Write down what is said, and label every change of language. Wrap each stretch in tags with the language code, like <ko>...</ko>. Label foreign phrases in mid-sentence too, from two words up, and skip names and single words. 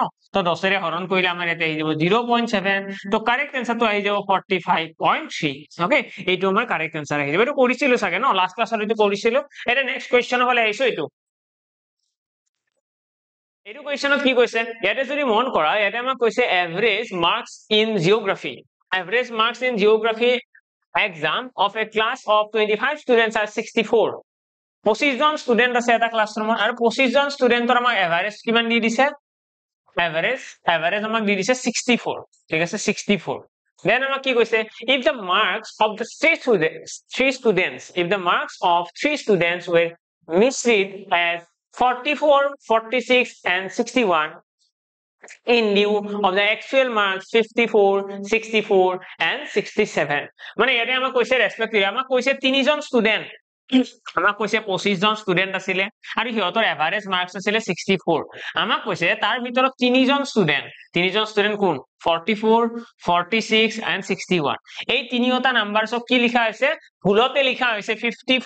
<as>তো 10 ৰে হৰণ কৰিলে আমাৰ ইয়াতে আহি যাব 0.7। তো</as> <en>correct answer</en> <as>আহি যাব 45.3। ওকে, এইটো আমাৰ</as> <en>correct answer</en> <as>আহি যাব। এইটো কৰিছিলো চাগে ন</as> <en>last class</en> <as>এইটো কৰিছিলো। এটা</as> <en>next question</en> <as>হলে আহিছো এইটো। এইটো কোৱেশ্চনত কি কৈছে ইয়াতে যদি মন কৰা ইয়াতে আমাক কৈছে</as> <en>average marks in geography. average marks in geography exam of a class of 25 students are 64।</en> <as>25 জন স্টুডেন্ট আছে এটা ক্লাছৰুমত আৰু 25 জন স্টুডেন্টৰ আমাক এভাৰেজ কিমান দি দিছে এভাৰেজ আমাক দি দিছে 64। ঠিক আছে 64। দেন আমাক কি কৈছে</as> <en>if the marks of the three students were misread as 44, 46 and 61 in lieu of the actual marks 54, 64 and 67।</en> <as>মানে ইয়াতে আমাক কৈছে ৰেসপেক্টিভ আমাক কৈছে তিনিজন স্টুডেন্ট, আমাক কৈছে 25 জন স্টুডেন্ট আছিলে আৰু সিহঁতৰ</as> <en>average marks</en> <as>আছিলে 64। আমাক কৈছে তাৰ ভিতৰত তিনিজন স্টুডেন্ট কোন 44, 46 and 61। এই তিনিটা নাম্বাৰছক কি লিখা হৈছে ভুলতে লিখা হৈছে 54।</as>